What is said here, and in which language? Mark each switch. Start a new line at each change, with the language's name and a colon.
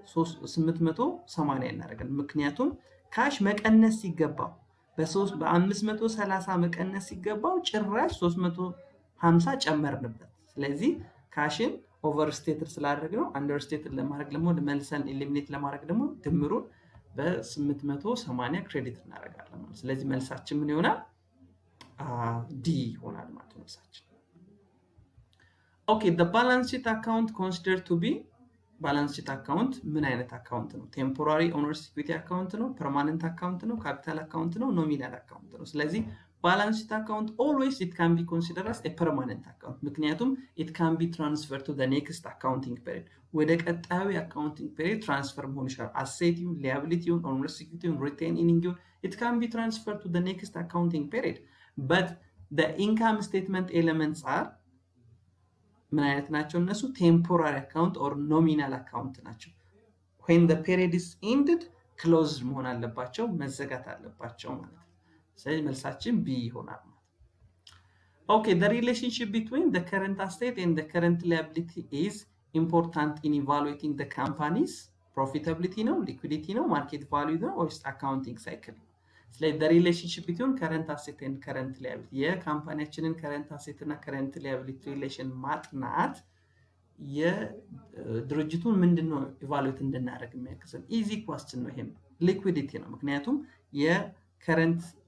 Amharic: 880 እናደርጋለን። ምክንያቱም ካሽ መቀነስ ሲገባው በ530 መቀነስ ሲገባው ጭራሽ 350 ጨመርንበት። ስለዚህ ካሽን ኦቨርስቴትድ ስላደረግነው አንደርስቴትድ ለማድረግ ደግሞ መልሰን ኤሊሚኔት ለማድረግ ደግሞ ድምሩን በ880 ክሬዲት እናደርጋለን። ስለዚህ መልሳችን ምን ይሆናል? ዲ ይሆናል ማለት ነው መልሳችን። ኦኬ the balance sheet account considered to be balance sheet account ምን አይነት አካውንት ነው? ቴምፖራሪ ኦነርስ ኢኩዊቲ አካውንት ነው? ፐርማነንት አካውንት ነው? ካፒታል አካውንት ነው? ኖሚናል አካውንት ነው? ስለዚህ balance sheet account
English: always it can be considered as a permanent account
Amharic: ምክንያቱም
English: it can be transferred to the next accounting period
Amharic: ወደ ቀጣዩ አካውንቲንግ ፔሪድ ትራንስፈር መሆን ይችላል። አሴት ይሁን ሊያቢሊቲ ይሁን ኦነርስ ኢኩዊቲ ይሁን ሪቴኒንግ ይሁን it can be transferred to the next accounting period but the income statement elements are ምን አይነት ናቸው? እነሱ ቴምፖራሪ አካውንት ኦር ኖሚናል አካውንት ናቸው። when the period is ended closed መሆን አለባቸው፣ መዘጋት አለባቸው ማለት ነው። ስለዚህ መልሳችን ቢ ይሆናል ማለት ነው።
English: okay the relationship between the current asset and the current liability is important in evaluating the company's
Amharic: profitability ነው፣ liquidity ነው፣ market value ነው ወይስ accounting cycle? ስለዚህ the relationship between current asset and current liability የካምፓኒያችንን current asset እና current liability relation ማጥናት የድርጅቱን ምንድነው ኢቫሉዌት እንድናደርግ የሚያግዘን ኢዚ ኳስችን ነው። ይሄም ሊኩዊዲቲ ነው። ምክንያቱም የከረንት